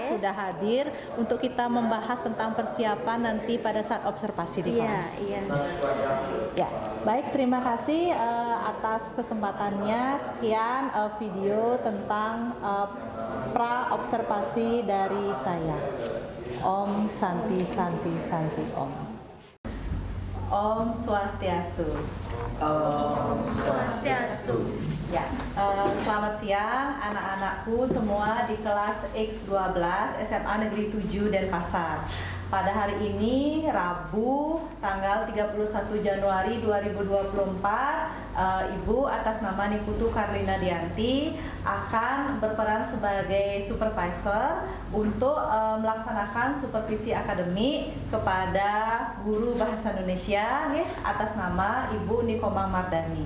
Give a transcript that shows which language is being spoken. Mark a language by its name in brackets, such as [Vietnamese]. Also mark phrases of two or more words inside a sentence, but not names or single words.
[Indonesian] sudah hadir untuk kita membahas tentang persiapan nanti pada saat observasi di Iya, kelas. iya. Ya, baik, terima kasih atas kesempatannya. Sekian video tentang pra observasi dari saya. [Sanskrit] Om Santi Santi Santi Om. Om Swastiastu. Om Swastiastu. [Indonesian] Ya, selamat siang anak-anakku semua di kelas X12 SMA Negeri 7 Denpasar. Pada hari ini Rabu tanggal 31 Januari 2024, Ibu atas nama Niputu Karlina Dianti akan berperan sebagai supervisor untuk melaksanakan supervisi akademik kepada guru bahasa Indonesia atas nama Ibu Nikomang Mardani.